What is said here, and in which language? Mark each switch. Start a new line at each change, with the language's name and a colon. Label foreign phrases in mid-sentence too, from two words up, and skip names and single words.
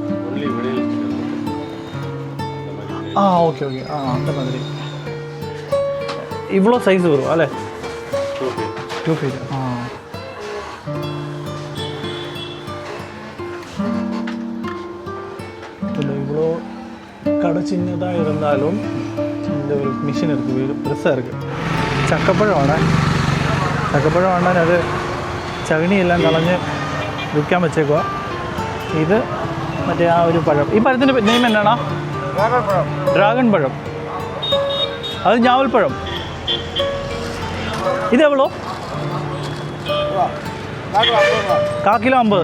Tamil: ஓகே அந்த மாதிரி இவ்வளோ சைஸ் வரும் அல்ல? 2 feet. இவ்வளோ கடை சின்னதாக இருந்தாலும் இந்த ஒரு மிஷின் இருக்குது, பெருசாக இருக்குது.
Malayalam: ചക്കപ്പഴമാണ്. ചക്കപ്പഴമാണ്. അത് ചകിണിയെല്ലാം കളഞ്ഞ് വിൽക്കാൻ വെച്ചേക്കുക. ഇത് മറ്റേ ആ ഒരു പഴം. ഈ പഴത്തിൻ്റെ നെയിം എന്നാണോ? ഡ്രാഗൺ പഴം. അത് ഞാവൽപ്പഴം. ഇത് എവ്വളോ? 1 കിലോ 50.